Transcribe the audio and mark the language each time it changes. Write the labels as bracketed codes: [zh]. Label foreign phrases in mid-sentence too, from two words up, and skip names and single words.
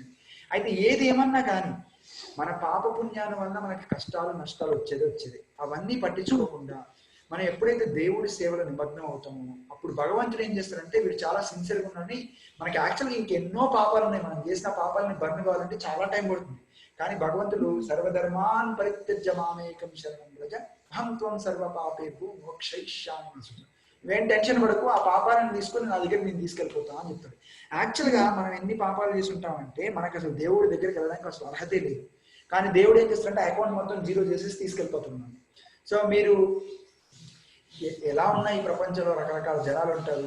[te] అయితే ఏది ఏమన్నా కానీ మన పాప పుణ్యాల వల్ల మనకి కష్టాలు నష్టాలు వచ్చేది అవన్నీ పట్టించుకోకుండా మనం ఎప్పుడైతే దేవుడి సేవలో నిమగ్నం అవుతామో అప్పుడు భగవంతుడు ఏం చేస్తారంటే వీడు చాలా సిన్సియర్గా ఉన్నాడని, మనకి యాక్చువల్గా ఇంకెన్నో పాపాలు ఉన్నాయి, మనం చేసిన పాపాలని బర్న్ కావాలంటే చాలా టైం పడుతుంది. కానీ భగవంతుడు [sa] సర్వధర్మాన్ పరిత్యజ్య మామేకం శరణం వ్రజ అహం త్వం సర్వ పాపేభ్యో మోక్షయిష్యామి. [te] నువ్వేం టెన్షన్ పడకు, ఆ పాపాలను తీసుకొని నా దగ్గర నేను తీసుకెళ్ళిపోతాను అని చెప్తాడు. యాక్చువల్గా మనం ఎన్ని పాపాలు చేసి ఉంటామంటే మనకు అసలు దేవుడి దగ్గరికి వెళ్ళడానికి అసలు అర్హతే లేదు. కానీ దేవుడు ఏం చేస్తాడంటే అకౌంట్ మొత్తం 0 చేసేసి తీసుకెళ్ళిపోతున్నాను. సో మీరు ఎలా ఉన్నాయి ఈ ప్రపంచంలో రకరకాల జనాలు ఉంటారు.